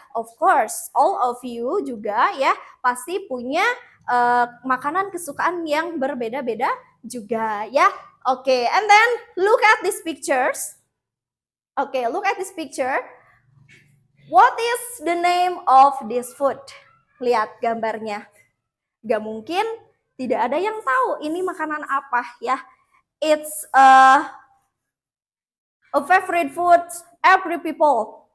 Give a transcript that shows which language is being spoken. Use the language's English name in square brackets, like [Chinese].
[English] Of course, all of you [Indonesian] juga ya pasti punya makanan kesukaan yang berbeda-beda juga ya. [English] Oke, and then look at these pictures. Oke, look at this picture. What is the name of this food? [Indonesian] Lihat gambarnya. Gak mungkin tidak ada yang tahu ini makanan apa ya. [English] It's a favorite food every people.